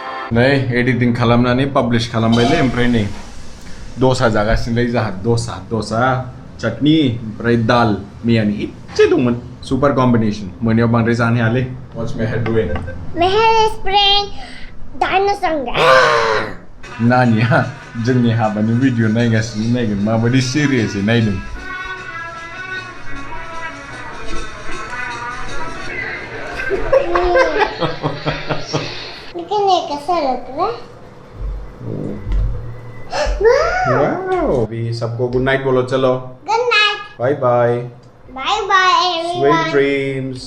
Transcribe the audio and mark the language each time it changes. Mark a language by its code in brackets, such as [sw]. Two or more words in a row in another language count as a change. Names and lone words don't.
[brx] नै एडिटिं खालामनानै पाब्लिश खालामबायलै ओमफ्राय नै दसा जागासिनोलै जाहा दसा चटनी ओमफ्राय दाल मैयानि इसे दंमोन [en] super combination [brx] मोनायाव बांद्राय जानो हायालै [en] What's Meher doing? Meher is playing dinosaur. [brx] नानिया जोंनि हाबानि भिडिअ नायगासिनो नायगोन माबायदि सिरियासै नायदों [hi] कितने कैसा लग रहा है? वाओ अभी सबको [en] good night [hi] बोलो चलो [en] Good night. bye bye Bye bye everyone. sweet dreams